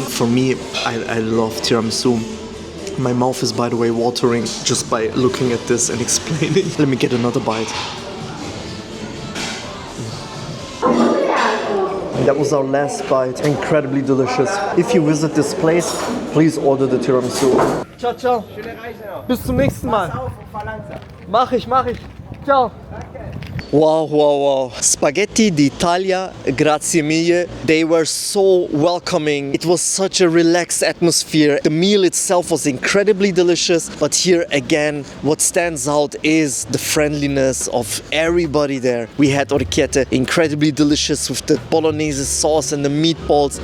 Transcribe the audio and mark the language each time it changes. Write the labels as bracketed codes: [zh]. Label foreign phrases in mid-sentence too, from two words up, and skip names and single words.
[en] For me, I love tiramisu. My mouth is, by the way, watering just by looking at this and explaining. Let me get another bite. That was our last bite. Incredibly delicious. If you visit this place, please order the tiramisu. [it] Ciao, ciao. [de] Bis zum nächsten Mal. Mach ich. [it] Ciao. Wow. Spaghetti d'Italia, grazie mille. [en] They were so welcoming. It was such a relaxed atmosphere. The meal itself was incredibly delicious. But here again, what stands out is the friendliness of everybody there. We had orecchiette, incredibly delicious with the bolognese sauce and the meatballs.